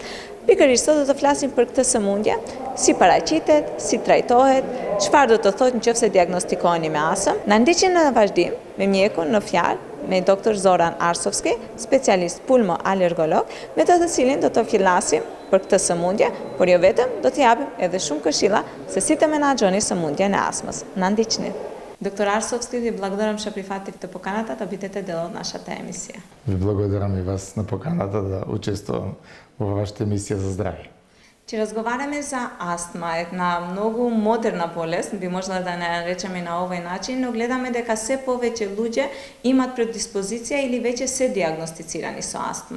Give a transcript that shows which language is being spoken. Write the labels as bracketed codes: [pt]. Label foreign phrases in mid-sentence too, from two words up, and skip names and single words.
[sq] Pikërisht sot do të flasim për këtë sëmundje, si paraqitet, si trajtohet, çfarë do të thotë nëse diagnostikoheni me astëm. Na ndiqni në vazhdim me mjekun në fjalë me Dr. Zoran Arsovski, specialist pulmo-alergolog, me të cilin do të flasim për këtë sëmundje, por jo vetëm, do t'i japim edhe shumë këshilla se si të menaxhoni sëmundjen e astmës. Na ndiqni. [mk] Доктор Арсовски, ви благодарам што прифативте поканата да бидете дел од нашата емисија. Ви благодарам и вас на поканата да учествувам во вашата емисија за здравје. Че разговараме за астма, една многу модерна болест, би можела да не наречеме на овој начин, но гледаме дека се повеќе луѓе имат предиспозиција или веќе се диагностицирани со астма.